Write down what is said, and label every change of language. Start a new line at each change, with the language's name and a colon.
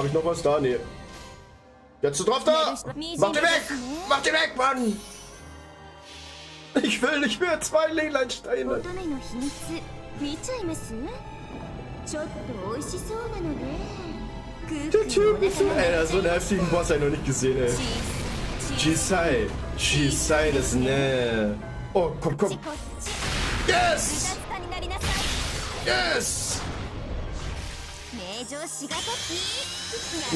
German: Ja, dann hab ich noch was da, nee. Jetzt du drauf da! Mach den weg! Mach den weg, Mann! Ich will nicht mehr 2 Leyline-Steine!
Japanese: 乙女の秘密見ちゃいますちょっと美味しそうなので
German: Der Typ ist so... Ey, so einen heftigen Boss hab ich noch nicht gesehen, ey. Jisai, das ne... Oh, komm!
English: Yes! Yes!
Japanese: 名城しがたき